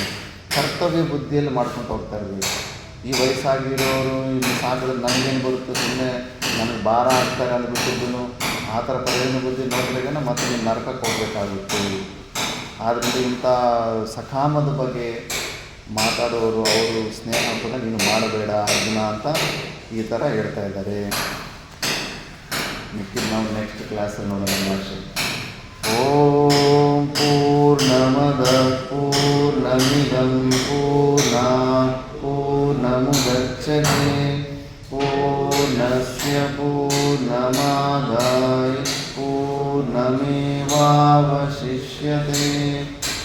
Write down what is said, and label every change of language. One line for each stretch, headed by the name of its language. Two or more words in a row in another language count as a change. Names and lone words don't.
Kannada: ಕರ್ತವ್ಯ ಬುದ್ಧಿಯಲ್ಲಿ ಮಾಡ್ಕೊಂಡು ಹೋಗ್ತಾ ಇರಬೇಕು. ಈ ವಯಸ್ಸಾಗಿರೋರು ಇನ್ನು ಸಾಕಿದ್ರೆ ನನಗೇನು ಬರುತ್ತೆ, ಸುಮ್ಮನೆ ನನಗೆ ಭಾರ ಆಗ್ತಾರೆ ಅಂದ್ಬಿಟ್ಟಿದ್ದು ಆ ಥರ ಪ್ರಯೋಜನ ಬುದ್ಧಿ ನೋಡಿದಾಗ ಮತ್ತೆ ನೀನು ನರಕಕ್ಕೆ ಹೋಗಬೇಕಾಗುತ್ತೆ. ಆದ್ದರಿಂದ ಇಂಥ ಸಕಾಮದ ಬಗ್ಗೆ ಮಾತಾಡೋರು ಅವರು ಸ್ನೇಹ ಕೂಡ ನೀನು ಮಾಡಬೇಡ ಅರ್ಜುನ ಅಂತ ಈ ಥರ ಹೇಳ್ತಾ ಇದ್ದಾರೆ. ಮಿಕ್ಕಿದ ನಾವು
English: next classalli
Kannada: ನೋಡೋಣ ಭಾಷೆ.
Sanskrit: ಓಂ ಪೂರ್ಣಮದ ಪೂರ್ಣಮಿದಂ ಪೂರ್ಣಾತ್ ಪೂರ್ಣಮುದಚ್ಯತೆ ಪೂರ್ಣಸ್ಯ ಪೂರ್ಣಮಾದಾಯ ಪೂರ್ಣಮೇವಾವಶಿಷ್ಯತೆ.